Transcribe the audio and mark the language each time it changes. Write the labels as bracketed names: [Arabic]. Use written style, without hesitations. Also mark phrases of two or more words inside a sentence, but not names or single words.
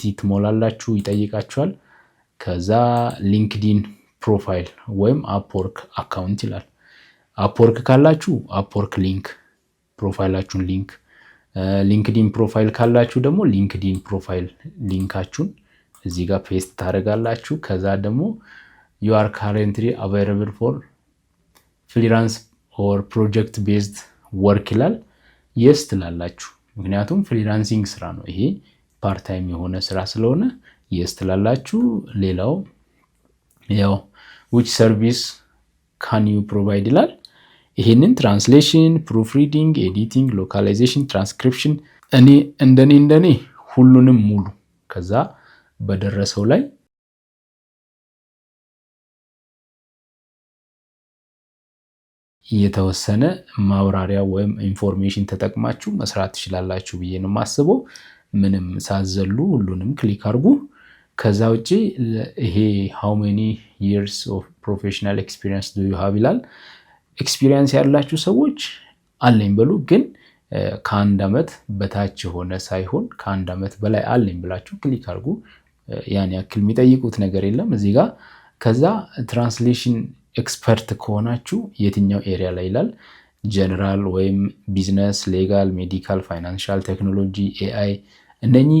[Amharic] ትሞላላችሁ፣ ይጠይቃችኋል። ከዛ [English] LinkedIn profile [Amharic] ወይም አፕወርክ አካውንት ይላል። አፕወርክ ካላችሁ አፕወርክ ሊንክ ፕሮፋይላችሁን ሊንክ፣ [English] LinkedIn profile [Amharic] ካላችሁ ደግሞ ሊንክዲን ፕሮፋይል ሊንካችሁን እዚህ ጋር ፔስት ታደርጋላችሁ። ከዛ ደግሞ [English] you are currently available for freelance or project based work [Amharic] ይላል። የስ ትላላችሁ። ምክንያቱም ፍሪላንሲንግ ስራ ነው ይሄ፣ [English] part time [Amharic] የሆነ ስራ ስለሆነ የስ ትላላችሁ። ሌላው ያው [English] which service can you provide [Amharic] ይላል። ይሄንን ትራንስሌሽን፣ ፕሩፍ ሪዲንግ፣ ኤዲቲንግ፣ ሎካላይዜሽን፣ ትራንስክሪፕሽን እኔ እንደኔ ሁሉንም ሙሉ ከዛ በደረሰው ላይ የተወሰነ ማብራሪያ ወይም ኢንፎርሜሽን ተጠቅማችሁ መስራት ትችላላችሁ ብዬ ነው የማስበው። ምንም ሳዘሉ ሁሉንም ክሊክ አድርጉ። ከዛ ውጪ ይሄ [English] how many years of professional experience do you have [Amharic] ይላል። ኤክስፒሪየንስ ያላችሁ ሰዎች አለኝ በሉ፣ ግን ከአንድ ዓመት በታች የሆነ ሳይሆን ከአንድ ዓመት በላይ አለኝ ብላችሁ ክሊክ አድርጉ። ያን ያክል የሚጠይቁት ነገር የለም እዚህ ጋር። ከዛ [English] translation expert [Amharic] ከሆናችሁ የትኛው ኤሪያ ላይ ይላል። ጀነራል ወይም ቢዝነስ፣ ሌጋል፣ ሜዲካል፣ ፋይናንሻል፣ ቴክኖሎጂ፣ ኤአይ እነኚህ